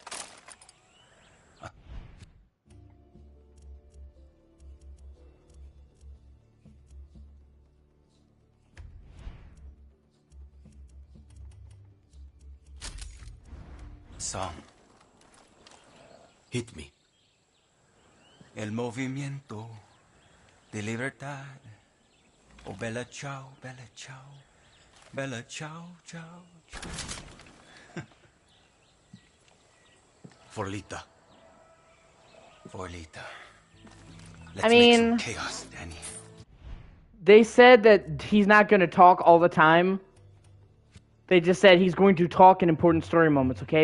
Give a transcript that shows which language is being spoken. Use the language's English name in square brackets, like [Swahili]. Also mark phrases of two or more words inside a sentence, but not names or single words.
[English] Song. Hit me. [Spanish] El movimiento de libertad. [Italian] Oh, bella ciao, bella ciao. Bella ciao, ciao, ciao. [English] For Lita. For Lita. I mean, make some chaos, Danny. They said that he's not going to talk all the time. They just said he's going to talk in important story moments, okay?